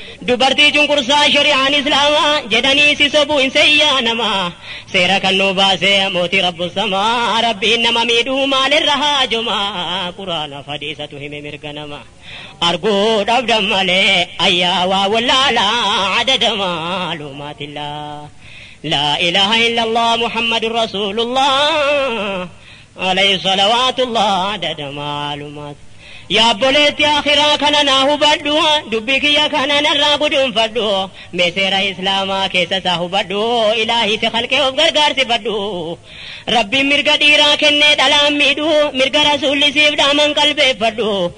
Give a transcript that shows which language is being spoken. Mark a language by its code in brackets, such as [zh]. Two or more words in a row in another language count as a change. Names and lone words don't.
[om] Dubartii cunqursaa shari'aan Islaamaa jedhanii si sobuu hin seyyaanama. Seera kan nu baase mootii Rabbu Samaa, Rabbiin nama miidhuu maalirra haajoma? Quraana hadiisatu hime mirga nama. Arguu dhabdan malee ayyaa waa wallaalaa, [ar] عدد معلومات الله. لا إله إلا الله محمد رسول الله عليه صلوات الله عدد معلومات. [om] Yaa obboleetti akhiraa kana naa hubadhu, dubbii kiyya kana narraa guduunfadhu, mee seera Islaamaa keessa isaa hubadhu, Ilaahii si khalqee of gargaarsifadhu. Rabbiin mirga dhiiraa kennee dhalaan miidhu, mirga Rasuulli siif dhaaman qalbeeffadhu.